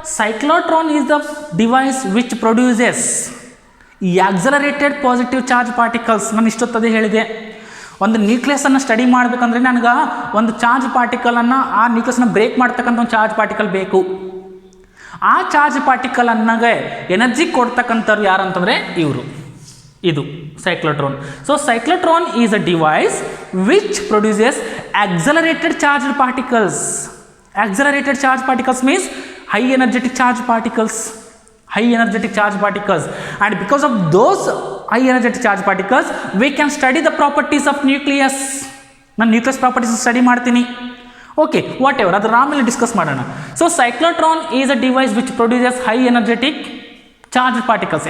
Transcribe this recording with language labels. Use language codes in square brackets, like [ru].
[en] Cyclotron is the device which produces accelerated positive charge particles. [kn] ನಾನು ಇಷ್ಟೊತ್ತದೇ ಹೇಳಿದೆ, ಒಂದು ನ್ಯೂಕ್ಲಿಯಸನ್ನು study ಮಾಡಬೇಕಂದ್ರೆ ನನಗೆ ಒಂದು ಚಾರ್ಜ್ ಪಾರ್ಟಿಕಲನ್ನು, ಆ ನ್ಯೂಕ್ಲಿಯಸ್ನ ಬ್ರೇಕ್ ಮಾಡ್ತಕ್ಕಂಥ ಒಂದು ಚಾರ್ಜ್ ಪಾರ್ಟಿಕಲ್ ಬೇಕು. ಆ ಚಾರ್ಜ್ ಪಾರ್ಟಿಕಲನ್ನಾಗೆ ಎನರ್ಜಿ ಕೊಡ್ತಕ್ಕಂಥವ್ರು ಯಾರು ಅಂತಂದರೆ ಇವರು, ಇದು cyclotron. [en] So cyclotron is a device which produces accelerated charged particles. Accelerated charged particles means high energetic charged particles. High energetic charged particles, and because of those high energetic charged particles we can study the properties of nucleus. [kn] ನಾನು nucleus properties study ಮಾಡ್ತೀನಿ. [en] okay, whatever, [kn] ಅದರ ಆಮೇಲೆ discuss ಮಾಡೋಣ. [en] So cyclotron is a device which produces high energetic charged particles.